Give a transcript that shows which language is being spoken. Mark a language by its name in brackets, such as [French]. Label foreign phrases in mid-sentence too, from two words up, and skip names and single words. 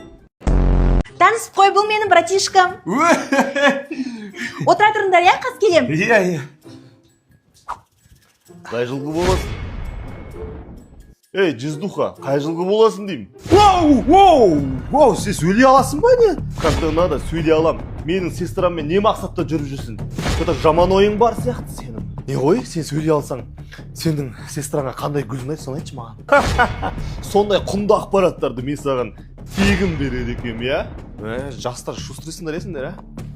[Kazakh] Танысып қой, бұл менің братишкам. Отыра тұрыңдар, иә, қаз келем. Иә. Қай жылғы боласың? Ей, Жиздуха, қай жылғы боласың деймін. Вау, сен сөйлей аласың ба не? [Russian] Когда надо, [Kazakh] сөйлей алам. Менің сестраммен не мақсатта жүріп жүрсің? Это жаман ойың бар сияқты сенің. Не ғой, сен сөйлей алсаң, сенің сестраңа қандай гүлін айт, соны айтшы маған. Сондай құнды ақпараттарды мен саған тегін береді екем, иә? Жастар шустрыйсыңдар есіңдер, ә?